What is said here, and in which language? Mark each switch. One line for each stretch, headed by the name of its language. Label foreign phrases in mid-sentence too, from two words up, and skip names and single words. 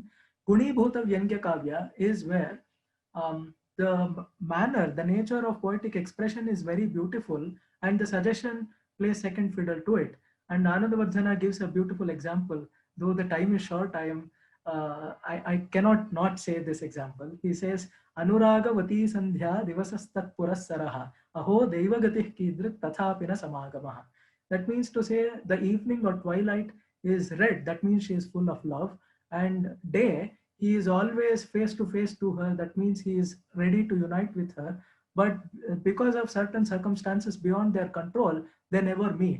Sanskrit: गुणी भूत व्यङ्ग्य काव्य
English: is where the manner, the nature of poetic expression is very beautiful, and the suggestion plays second fiddle to it. And Anandavardhana gives a beautiful example. Though the time is short, I cannot not say this example. He says,
Sanskrit: अनुरागवती सन्ध्या दिवसस्तत् पुरःसरः अहो दैवगतिः कीदृक् तथापि न समागमः.
English: That means to say the evening or twilight is red. That means she is full of love. And day, he is always face to face to her. That means he is ready to unite with her. But because of certain circumstances beyond their control, they never meet.